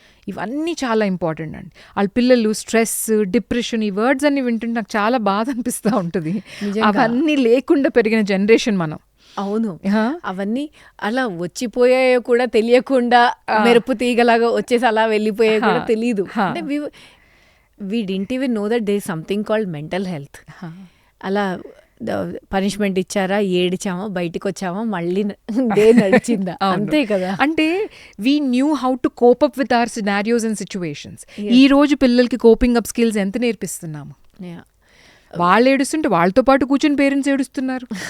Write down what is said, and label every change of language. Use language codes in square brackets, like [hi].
[te] ఇవన్నీ చాలా ఇంపార్టెంట్ అండి. వాళ్ళ పిల్లలు స్ట్రెస్, డిప్రెషన్, ఈ వర్డ్స్ అన్ని వింటుంటే నాకు చాలా బాధ అనిపిస్తూ ఉంటుంది. అవన్నీ లేకుండా పెరిగిన జనరేషన్ మనం. అవును, అవన్నీ అలా వచ్చిపోయాయో కూడా తెలియకుండా, మెరుపు తీగలాగా వచ్చేసి అలా వెళ్ళిపోయాయో కూడా తెలియదు. [en] అంటే we didn't even know that there is something called mental health. [te] అలా పనిష్మెంట్ ఇచ్చారా, ఏడిచామా, బయటకు వచ్చామా, మళ్ళీ డే నడిచిందా, అంతే కదా. [en] అంటే we knew how to cope up with our scenarios and situations. [te] ఈ రోజు పిల్లలకి కోపింగ్ అప్ స్కిల్స్ ఎంత నేర్పిస్తున్నాము? వాళ్ళు ఏడుస్తుంటే వాళ్ళతో పాటు కూర్చొని పేరెంట్స్ ఏడుస్తున్నారు.